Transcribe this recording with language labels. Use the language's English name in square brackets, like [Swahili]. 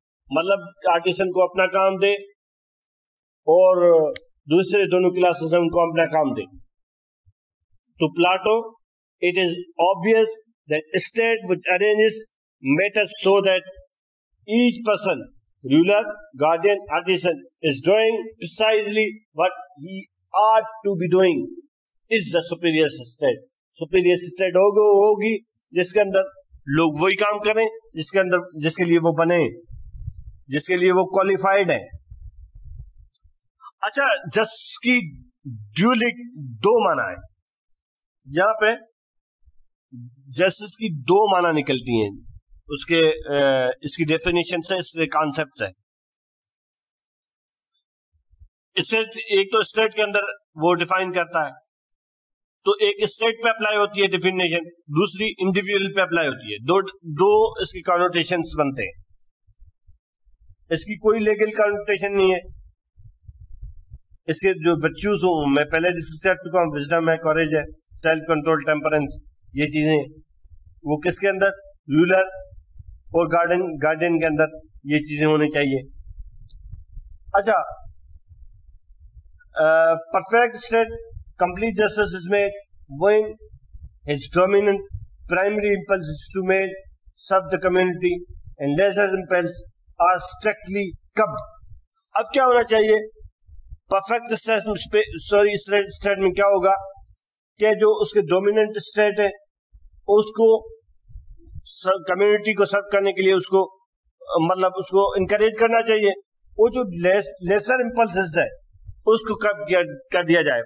[Urdu] مطلب آرٹیسن کو اپنا کام دے اور دوسرے دونوں کلاسز میں ان کو اپنا کام دے. [English] To Plato, it is obvious that a state which arranges matters so that each person, ruler, guardian, artisan, is doing precisely what he ought to be doing is the superior state. [Urdu] Superior state ہوگی جس کے اندر لوگ وہی کام کریں جس کے لیے وہ بنے, جس کے لیے وہ کوالیفائڈ ہیں. اچھا, جسٹس کی ڈیولی دو معنی ہے. یہاں پہ جسٹس کی دو معنی نکلتی ہیں اس کی ڈیفینیشن سے, اس کے کانسیپٹ سے. ایک تو اسٹیٹ کے اندر وہ ڈیفائن کرتا ہے, تو ایک اسٹیٹ پہ اپلائی ہوتی ہے ڈیفینیشن, دوسری انڈیویجول پہ اپلائی ہوتی ہے. دو اس کی کانوٹیشنز بنتے ہیں. اس کی کوئی لیگل کانوٹیشن نہیں ہے. اس کے جو ورچوز ہوں میں پہلے ڈسکس کر چکا ہوں, وزڈم ہے, کوریج ہے, سیلف کنٹرول, ٹیمپرنس, یہ چیزیں وہ کس کے اندر, رولر اور گارڈین کے اندر یہ چیزیں ہونی چاہیے. اچھا, perfect state [English] complete justice is made when his dominant primary impulse is to serve the community and lesser impulses are strictly curbed. [Urdu] اب کیا ہونا چاہیے پرفیکٹ اسٹیٹ میں کیا ہوگا کہ جو اس کے ڈومیننٹ اسٹیٹ ہے اس کو کمیونٹی کو سرو کرنے کے لیے اس کو مطلب اس کو انکریج کرنا چاہیے. وہ جو لیسر امپلسز ہے اس کو کر دیا جائے.